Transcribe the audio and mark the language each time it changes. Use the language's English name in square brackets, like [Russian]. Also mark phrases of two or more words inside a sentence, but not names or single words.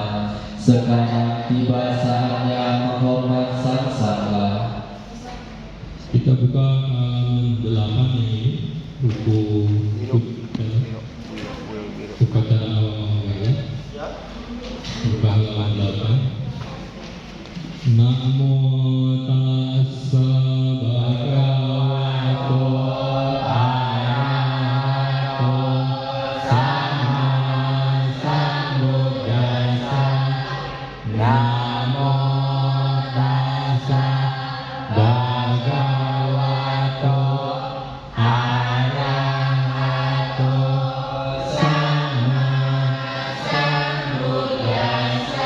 [Indonesian] Sekarang tiba saatnya menghormat Sang Sangha. kita buka halaman 8 yang ini, buku upacara awal Mahawaya. Buka halaman 8. [Pali] Namo tassa bhagavato arahato sama sambuddhassa. Namo tassa bhagavato arahato sama sambuddhassa.